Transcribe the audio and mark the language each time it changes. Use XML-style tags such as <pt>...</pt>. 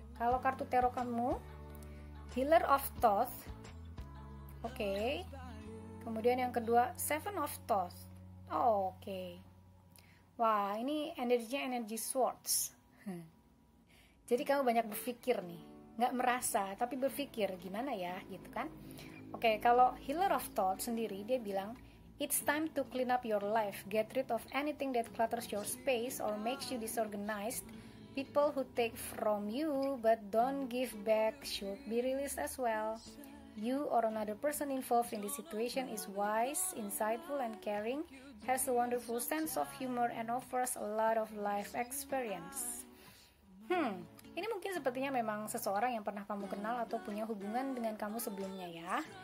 <id>Kalau kartu tarot kamu Healer of Thoth, oke. Kemudian yang kedua Seven of Thoth, oke. Wah, ini energinya energi swords. Jadi kamu banyak berpikir nih, nggak merasa tapi berpikir gimana ya gitu kan. Oke, kalau Healer of Thoth sendiri dia bilang</id> <en>it's time to clean up your life, get rid of anything that clutters your space or makes you disorganized. People who take from you but don't give back should be released as well. You or another person involved in this situation is wise, insightful, and caring, has a wonderful sense of humor, and offers a lot of life experience.</en> <id>Ini mungkin sepertinya memang seseorang yang pernah kamu kenal atau punya hubungan dengan kamu sebelumnya ya.</id>